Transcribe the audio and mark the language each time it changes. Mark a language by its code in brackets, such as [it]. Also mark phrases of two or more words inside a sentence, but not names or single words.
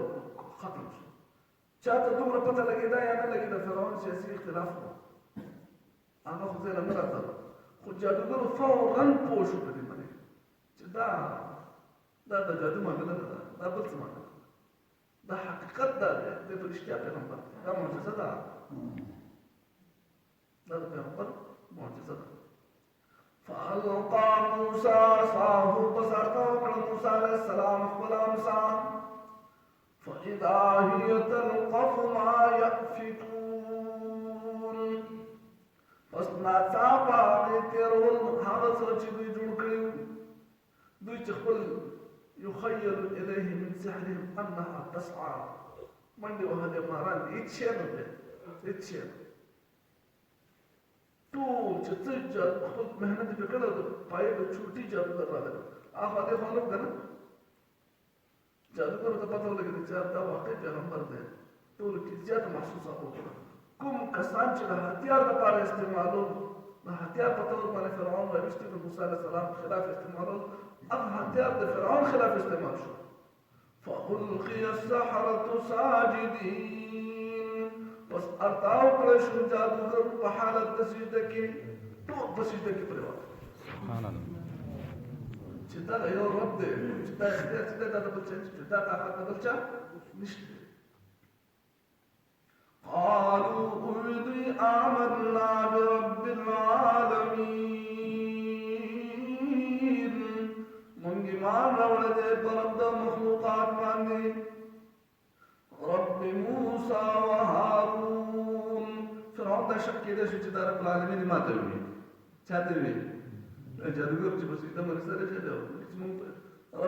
[ps] سر یې ختم شو. چاته دومره پته لګېده یا نه لګېده فرعون سیاسي اختلاف و هغه خو ځای له نه راته خو جادوګرو فورا پوه شو په دې باندې چې دا د جادو معامله نه ده دا بل څه معامله ده دا حقیقت دا دی دی په رښتیا پیغمبر دی دا معجزه ده دا د پیغمبر معجزه ده [ar] فألقى موسى عصاه فسرته [ps] موسى [ar] عليه السلام [ps] خپل امسا [ar] فإذا هي تلقف ما [ps] يأفكون پس ناڅاپه هغې تېرول هغه څه چې دوی جوړ کړي وو دوی چې خپل [ar] يخيل إليه من سحرهم أنها تسعى [ps] منډې وهلې ماران دي هېڅ شی نه دی هېڅ شی نه ټول چې څه خپل محنت یې پرې کړی د پایې د چوټي جادوګر راغلی هغه دې معلوم که نه جادوګرو ته پته ولګېده چې دا واقعي پیغمبر دی ټولو کې زیاته محسوسه وکړه کوم کسان چې د هتیار لپاره استعمالول د هتیار په طور باندې فرعون راویستي د موسی [ar] علیه السلام [ps] خلاف استعمالول هغه هتیار د فرعون خلاف استعمال شو [ar] فألقي السحرة [ps] ساجدين پس ارتاو کړی شو جادوګر په حالت د سجده کې ټول په سجده کې پرېوت [ar] سبحان الله [ps] چې دا یو رب دی چې دا اختیار چې دا د بل چا چې دا طاقت د بل چا نشته قالوا دوی [ar] آمنا برب العالمین [ps] مونږ ایمان راوړی دی په رب د مخلوقات باندې [ar] رب موسی و هارون [ps] فرعون دا شک کېدی شو چې دا [ar] رب العالمین [ps] ماته وي چاته وي جادوګر چې په سجده باندې سره کېده چې مونږ رب